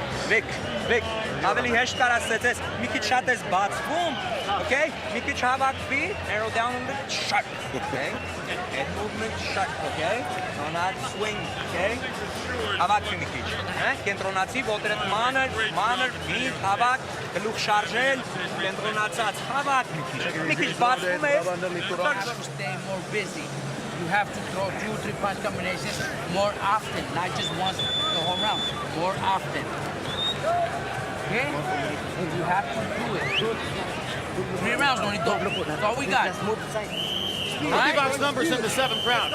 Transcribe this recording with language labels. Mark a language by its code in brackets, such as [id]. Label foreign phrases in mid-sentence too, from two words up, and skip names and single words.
[en] Vic, [hy] ավելի հեշտ կարասեցես, մի քիչ շատ ես բացվում, okay? Մի քիչ հավաքվի, [en] narrow down a little bit, shut, okay? Head movement, shut, okay? Do not swing, okay? [hy] Հավաքվի մի քիչ, կենտրոնացի, ոտերդ մանր, միտ, հավաք, գլուխ շարժել, կենտրոնացած, հավաք մի քիչ բացվում ես, [en] To stay more busy. You have to throw 2 or 3 punch combinations more often, not just once the whole round, more often. Okay? You have to do it. 3 rounds, Nonito. That's all we got. Box numbers in the 7th round.